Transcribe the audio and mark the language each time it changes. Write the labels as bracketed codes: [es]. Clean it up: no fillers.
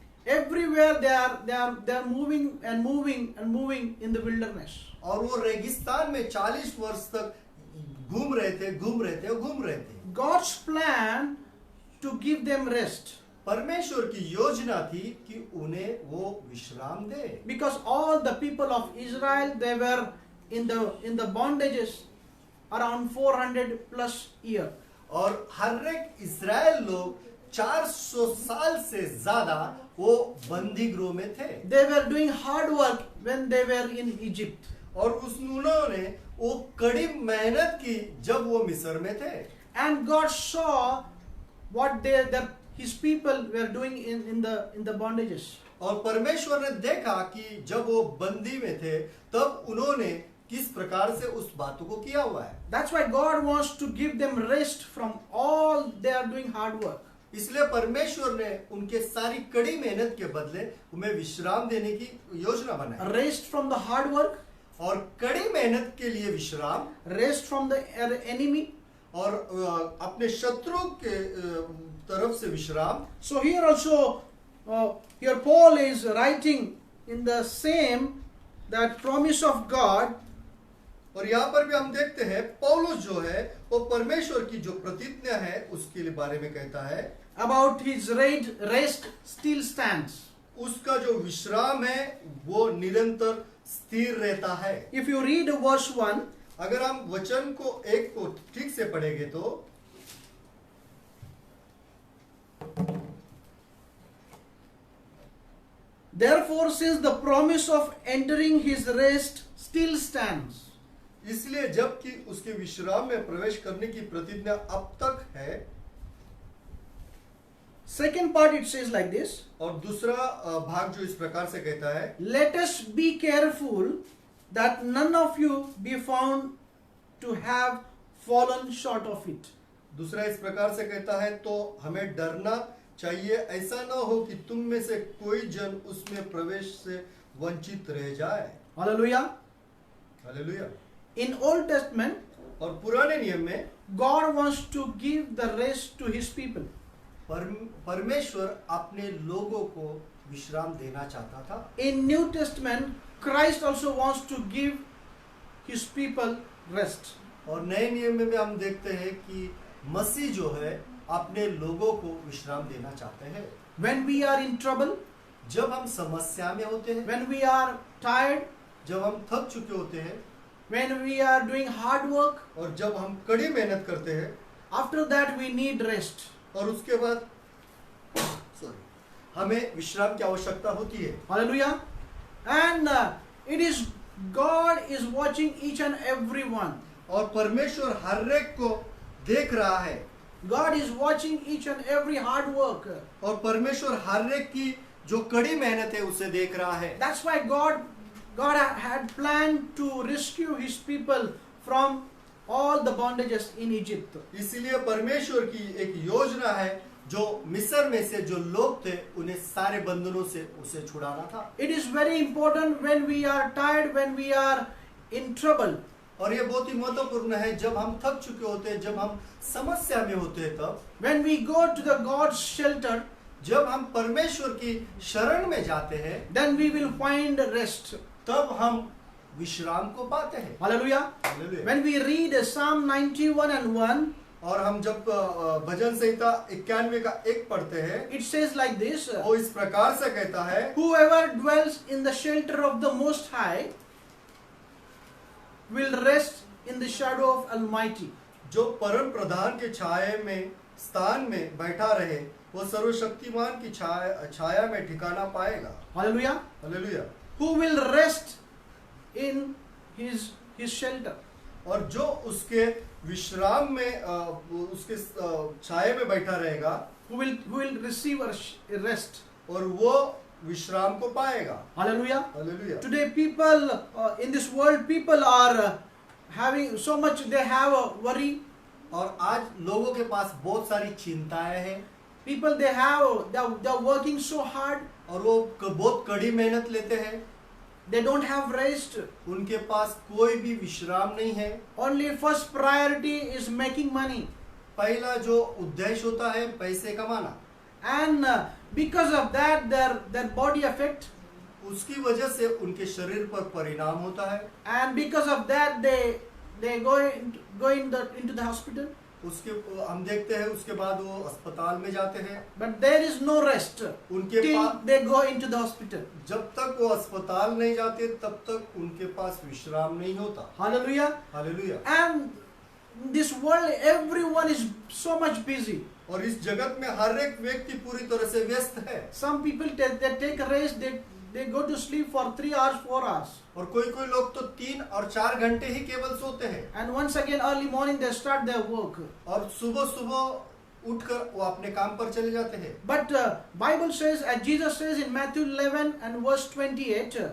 [en] everywhere they are moving and moving and moving in the wilderness. [hi] और वो रेगिस्तान में 40 वर्ष तक घूम रहे थे। [en] God's plan to give them rest, [hi] परमेश्वर की योजना थी कि उन्हें वो विश्राम दे, [en] because all the people of Israel, they were in the bondages around 400 plus year. [hi] और हर एक इस्राएल लोग 400 साल से ज्यादा वो बंदी गृह में थे। [en] They were doing hard work when they were in Egypt. [hi] और उन्होंने वो कड़ी मेहनत की जब वो मिस्र में थे। [en] And God saw what his people were doing in the bondages. [hi] और परमेश्वर ने देखा कि जब वो बंदी में थे तब उन्होंने किस प्रकार से उस बातों को किया हुआ है। [en] That's why God wants to give them rest from all they are doing hard work. [hi] इसलिए परमेश्वर ने उनके सारी कड़ी मेहनत के बदले उन्हें विश्राम देने की योजना बनाई। [en] Rest from the hard work, [hi] और कड़ी मेहनत के लिए विश्राम, [en] rest from the enemy. [hi] और अपने शत्रु के तरफ से विश्राम। [en] So here also, here Paul is writing in the same, that promise of God. [hi] और यहाँ पर भी हम देखते हैं पौलुस जो है वो परमेश्वर की जो प्रतिज्ञा है उसके लिए बारे में कहता है, [en] About his rest still stands. [hi] उसका जो विश्राम है वो निरंतर स्थिर रहता है। [en] If you read verse 1, [hi] अगर हम वचन को एक को ठीक से पढ़ेंगे तो, [en] therefore since the promise of entering his rest still stands. [hi] इसलिए जबकि उसके विश्राम में प्रवेश करने की प्रतिज्ञा अब तक है। [en] Second part it says like this, [hi] और दूसरा भाग जो इस प्रकार से कहता है, [en] let us be careful that none of you be found to have fallen short of it. [hi] दूसरा इस प्रकार से कहता है, तो हमें डरना चाहिए, ऐसा ना हो कि तुम में से कोई जन उसमें प्रवेश से वंचित रह जाए। [en] Hallelujah. [hi] Hallelujah. [en] In Old Testament, [hi] और पुराने नियम में [en] God wants to give the rest to his people. [hi] परमेश्वर अपने लोगों को विश्राम देना चाहता था। [en] In New Testament, Christ also wants to give his people rest. [hi] और नए नियम में भी हम देखते हैं कि मसीह जो है अपने लोगों को विश्राम देना चाहते हैं। [en] When we are in trouble, [hi] जब हम समस्या में होते हैं, [en] when we are tired, [hi] जब हम थक चुके होते हैं, [en] when we are doing hard work, [hi] और जब हम कड़ी मेहनत करते हैं, [en] after that we need rest. [hi] और उसके बाद हमें विश्राम की आवश्यकता होती है। [en] Hallelujah. And it is God is watching each and every one. [hi] और परमेश्वर हर एक को देख रहा है। [en] God is watching each and every hard work. [hi] और परमेश्वर हर एक की जो कड़ी मेहनत है उसे देख रहा है। [en] That's why God had planned to rescue his people from all the bondages in Egypt. [hi] इसीलिए परमेश्वर की एक योजना है जो मिस्र में से जो लोग थे उन्हें सारे बंधनों से उसे छुड़ाना था। [en] It is very important when we are tired, when we are in trouble. [hi] और ये बहुत ही महत्वपूर्ण है जब हम थक चुके होते हैं, जब हम समस्या में होते हैं, तब [en] When we go to the God's shelter, [hi] जब हम परमेश्वर की शरण में जाते हैं, [en] then we will find rest. [hi] तब हम विश्राम को पाते हैं। [en] Hallelujah. [hi] Hallelujah. [en] When we read Psalm 91 and 1, [hi] और हम जब भजन संहिता 91 का 1 पढ़ते हैं, [en] it says like this: [hi] वो इस प्रकार से कहता है, [en] Whoever dwells in the shelter of the Most High will rest in the shadow of Almighty. [hi] जो परम प्रधान के छाया में स्थान में बैठा रहे, वो सर्वशक्तिमान की छाया में ठिकाना पाएगा। [en] Hallelujah. [hi] Hallelujah. [en] Who will rest in his shelter. [hi] और जो उसके विश्राम में उसके छाया में बैठा रहेगा, [en] Who will receive a rest. [hi] और वो विश्राम को पाएगा। [en] Hallelujah. [hi] Hallelujah. [en] Today people in this world, people are having so much, they have a worry. [hi] और आज लोगों के पास बहुत सारी चिंताएं हैं, [en] People they're working so hard. [hi] और वो बहुत कड़ी मेहनत लेते हैं, [en] They don't have rest. [hi] उनके पास कोई भी विश्राम नहीं है। [en] Only first priority is making money. [hi] पहला जो उद्देश्य होता है पैसे कमाना, [en] And because of that their body affect. [hi] उसकी वजह से उनके शरीर पर परिणाम होता है। [en] And because of that they go into the hospital. [hi] उसके हम देखते हैं उसके बाद वो अस्पताल में जाते हैं, [en] But there is no rest [hi] उनके [en] till [hi] pass [en] they go into the hospital. [hi] जब तक वो अस्पताल नहीं जाते तब तक उनके पास विश्राम नहीं होता। [en] Hallelujah. [hi] Hallelujah. [en] And this world, everyone is so much busy. [hi] और इस जगत में हर एक व्यक्ति पूरी तरह से व्यस्त है। [en] Some people they take a rest, they go to sleep for 3 hours, 4 hours. [hi] और कोई कोई लोग तो 3 और 4 घंटे ही केवल सोते हैं, [en] And once again early morning they start their work. [hi] और सुबह सुबह उठकर वो अपने काम पर चले जाते हैं। [en] But Bible says, as Jesus says in Matthew 11 and verse 28,